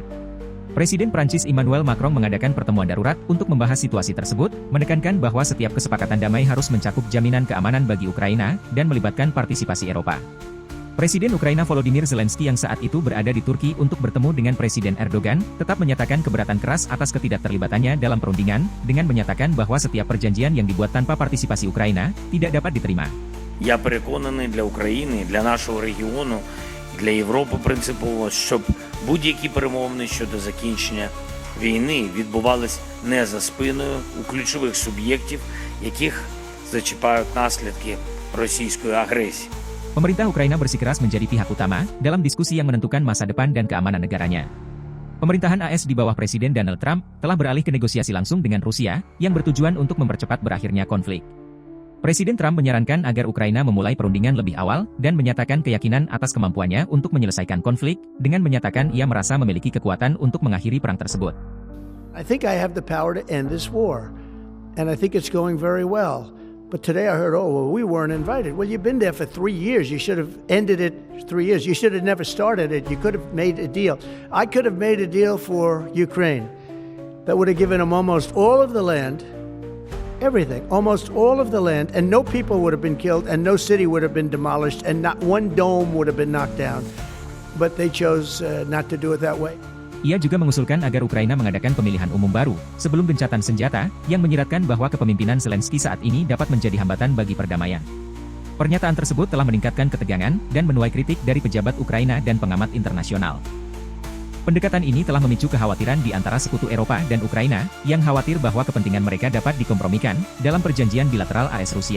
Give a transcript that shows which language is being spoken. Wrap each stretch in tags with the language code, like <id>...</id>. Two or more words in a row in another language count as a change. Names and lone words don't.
<id>Presiden Prancis Emmanuel Macron mengadakan pertemuan darurat untuk membahas situasi tersebut, menekankan bahwa setiap kesepakatan damai harus mencakup jaminan keamanan bagi Ukraina dan melibatkan partisipasi Eropa. Presiden Ukraina Volodymyr Zelensky yang saat itu berada di Turki untuk bertemu dengan Presiden Erdogan, tetap menyatakan keberatan keras atas ketidakterlibatannya dalam perundingan, dengan menyatakan bahwa setiap perjanjian yang dibuat tanpa partisipasi Ukraina tidak dapat diterima.</id> <uk>Я переконаний, для України, для нашого регіону, для Європи принципово, щоб будь-які перемовини щодо закінчення війни відбувались не за спиною у ключових суб'єктів, яких зачіпають наслідки російської агресії.</uk> <id>Pemerintah Ukraina bersikeras menjadi pihak utama dalam diskusi yang menentukan masa depan dan keamanan negaranya. Pemerintahan AS di bawah Presiden Donald Trump telah beralih ke negosiasi langsung dengan Rusia, yang bertujuan untuk mempercepat berakhirnya konflik. Presiden Trump menyarankan agar Ukraina memulai perundingan lebih awal dan menyatakan keyakinan atas kemampuannya untuk menyelesaikan konflik, dengan menyatakan ia merasa memiliki kekuatan untuk mengakhiri perang tersebut.</id> <en>I think I have the power to end this war, and I think it's going very well. But today I heard, oh, well, we weren't invited. Well, you've been there for 3 years. You should have ended it 3 years. You should have never started it. You could have made a deal. I could have made a deal for Ukraine that would have given them almost all of the land, everything, almost all of the land, and no people would have been killed, and no city would have been demolished, and not one dome would have been knocked down. But they chose not to do it that way.</en> <id>Ia juga mengusulkan agar Ukraina mengadakan pemilihan umum baru, sebelum gencatan senjata, yang menyiratkan bahwa kepemimpinan Zelensky saat ini dapat menjadi hambatan bagi perdamaian. Pernyataan tersebut telah meningkatkan ketegangan, dan menuai kritik dari pejabat Ukraina dan pengamat internasional. Pendekatan ini telah memicu kekhawatiran di antara sekutu Eropa dan Ukraina, yang khawatir bahwa kepentingan mereka dapat dikompromikan dalam perjanjian bilateral AS Rusia.</id>